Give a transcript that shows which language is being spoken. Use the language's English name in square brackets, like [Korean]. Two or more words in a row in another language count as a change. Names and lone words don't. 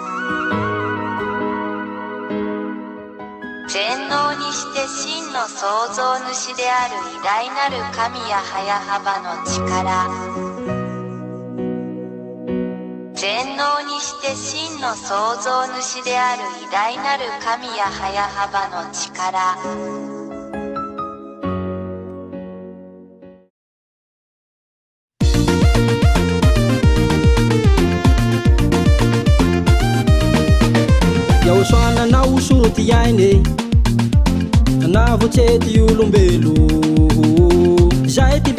[Japanese] 全能にして真の創造主である偉大なる神ヤハヤハバの力。全能にして真の創造主である偉大なる神ヤハヤハバの力。 [Malagasy] YAHOSHUAH nanao soroty iainy nanavotsy ty olombelo zay ty